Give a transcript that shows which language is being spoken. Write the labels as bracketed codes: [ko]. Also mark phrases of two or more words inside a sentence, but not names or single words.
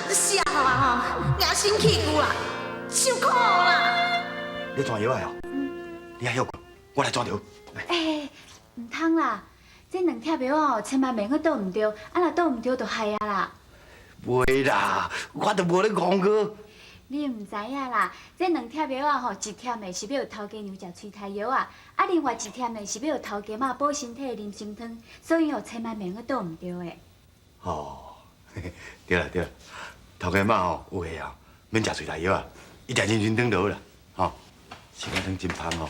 [nan] 死啊吼，硬生气骨啦，受苦啦。你转药啊？你还要我来转药。哎，唔通啦，这两贴药哦，千万免去倒唔着，啊若倒唔着就害啊啦。袂啦，我都无咧讲过。你唔知影啦，这两贴药啊吼，一贴的是要头家娘食催胎药啊，啊另外一贴呢是要头家妈补身体的啉心汤，所以哦千万免去倒唔着的。哦，对啦，头家妈吼有闲啊，免食催胎药啊，伊食人参汤就好啦，吼，心肝汤真芳哦。